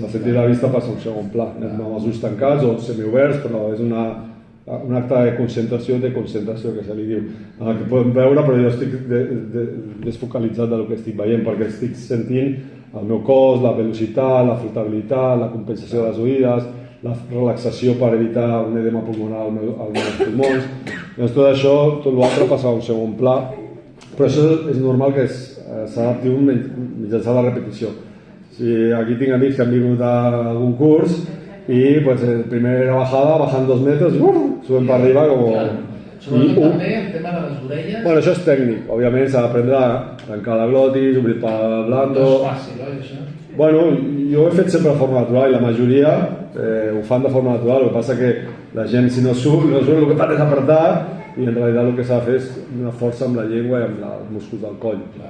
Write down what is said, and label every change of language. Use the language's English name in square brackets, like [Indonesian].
[Catalan] El sentit de la vista passa a un segon pla. Anem amb els ulls tancats o semioberts, però és un acte de concentració, que se li diu, en el que podem veure, però jo estic desfocalitzat del que estic veient, perquè estic sentint el meu cos, la velocitat, la flotabilitat, la compensació de les oïdes, la relaxació per evitar un edema pulmonar als meus pulmons. Doncs tot això, tot l'altre passa a un segon pla, però això és normal que s'adapti mitjançant la repetició. Aquí tinc amics que han vingut a algun curs [Spanish] y pues primera bajada, bajan 2 metros y suben para arriba como... [Catalan] Sobretot també el tema de les orelles... Bueno, això és tècnic. Òbviament s'ha d'aprendre a tancar la glotis, obrir el blando... No és fàcil, oi, això? Bueno, jo ho he fet sempre de forma natural i la majoria ho fan de forma natural. El que passa que la gent, si no surt, el que fan és apretar i en realitat el que s'ha de fer és una força amb la llengua i amb els músculs del coll.